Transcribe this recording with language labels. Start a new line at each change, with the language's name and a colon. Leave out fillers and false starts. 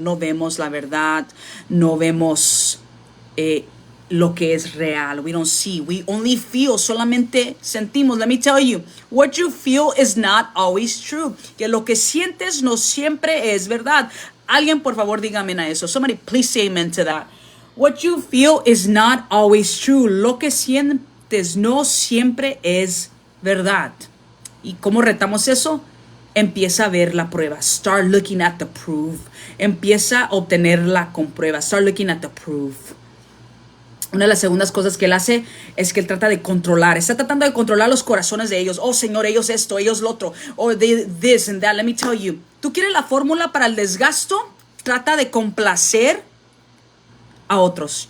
Spanish: No vemos la verdad, no vemos lo que es real.
English: We don't see, we only feel,
Spanish: solamente sentimos.
English: Let me tell you, what you feel is not always true.
Spanish: Que lo que sientes no siempre es verdad. Alguien por favor dígame a eso.
English: Somebody please say amen to that. What you feel is not always true.
Spanish: Lo que sientes no siempre es verdad. ¿Y cómo retamos eso? Empieza a ver la prueba.
English: Start looking at the proof.
Spanish: Empieza a obtenerla con prueba.
English: Start looking at the proof.
Spanish: Una de las segundas cosas que él hace es que él trata de controlar. Está tratando de controlar los corazones de ellos. Oh, Señor, ellos esto, ellos lo otro.
English: Oh, this and that. Let me tell you.
Spanish: ¿Tú quieres la fórmula para el desgasto? Trata de complacer a otros.